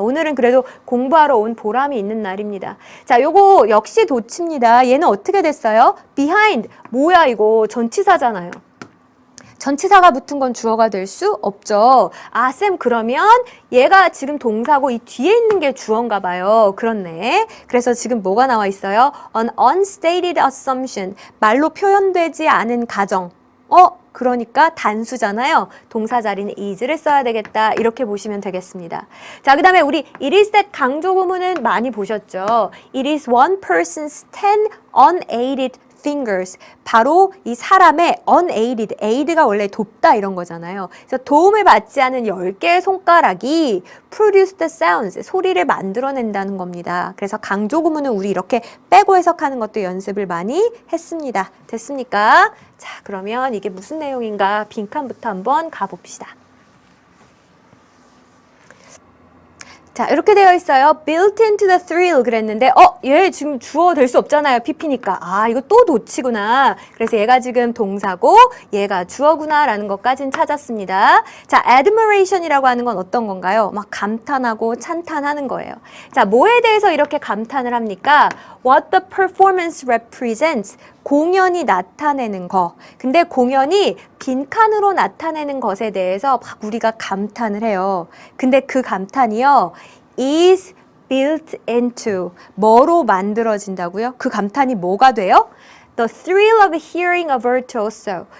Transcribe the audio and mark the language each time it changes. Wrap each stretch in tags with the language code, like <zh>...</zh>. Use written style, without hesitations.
<ko>오늘은 그래도 공부하러 온 보람이 있는 날입니다. 자, 요거 역시 도치입니다. 얘는 어떻게 됐어요? behind. 뭐야 이거? 전치사잖아요. 전치사가 붙은 건 주어가 될 수 없죠. 아, 쌤 그러면 얘가 지금 동사고 이 뒤에 있는 게 주어인가 봐요. 그렇네. 그래서 지금 뭐가 나와 있어요?</ko> <en>An unstated assumption.</en> <ko>말로 표현되지 않은 가정. 그러니까 단수잖아요. 동사 자리는 is를 써야 되겠다. 이렇게 보시면 되겠습니다. 자, 그 다음에 우리 it is that 강조 구문은 많이 보셨죠.</ko> <en>It is one person's 10 unaided fingers.</en> <ko>바로 이 사람의 unaided, aid가 원래 돕다 이런 거잖아요. 그래서 도움을 받지 않은 10개의 손가락이</ko> <en>produce the sounds,</en> <ko>소리를 만들어낸다는 겁니다. 그래서 강조 구문은 우리 이렇게 빼고 해석하는 것도 연습을 많이 했습니다. 됐습니까? 자, 그러면 이게 무슨 내용인가 빈칸부터 한번 가봅시다. 자, 이렇게 되어 있어요.</ko> <en>built into the thrill</en> <ko>그랬는데 얘 지금 주어 될 수 없잖아요. PP니까. 아, 이거 또 도치구나. 그래서 얘가 지금 동사고 얘가 주어구나 라는 것까지는 찾았습니다. 자, admiration이라고 하는 건 어떤 건가요? 막 감탄하고 찬탄하는 거예요. 자, 뭐에 대해서 이렇게 감탄을 합니까?</ko> <en>What the performance represents.</en> <ko>공연이 나타내는 거. 근데 공연이 빈칸으로 나타내는 것에 대해서 막 우리가 감탄을 해요. 근데 그 감탄이요.</ko> <en>is built into.</en> <ko>뭐로 만들어진다고요? 그 감탄이 뭐가 돼요?</ko> <en>The thrill of hearing a virtuoso.</en>